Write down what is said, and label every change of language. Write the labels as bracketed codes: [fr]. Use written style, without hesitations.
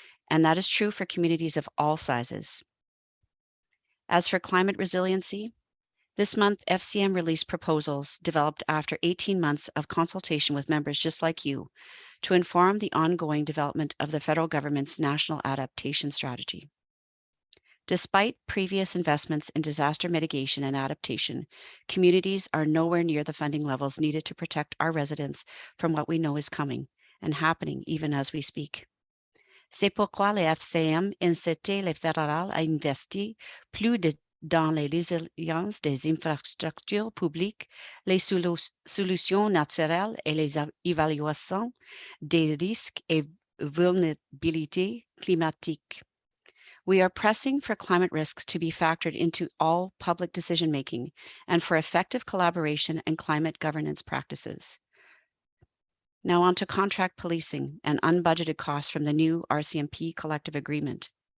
[en] And that is true for communities of all sizes. As for climate resiliency, this month, FCM released proposals developed after 18 months of consultation with members just like you to inform the ongoing development of the federal government's national adaptation strategy. Despite previous investments in disaster mitigation and adaptation, communities are nowhere near the funding levels needed to protect our residents from what we know is coming and happening even as we speak. [fr] C'est pourquoi le FCM incite les fédérales à investir plus dans les résiliences des infrastructures publiques, les solutions naturelles et les évaluations des risques et vulnérabilités climatiques. [en] We are pressing for climate risks to be factored into all public decision-making and for effective collaboration and climate governance practices. Now on to contract policing and unbudgeted costs from the new RCMP collective agreement.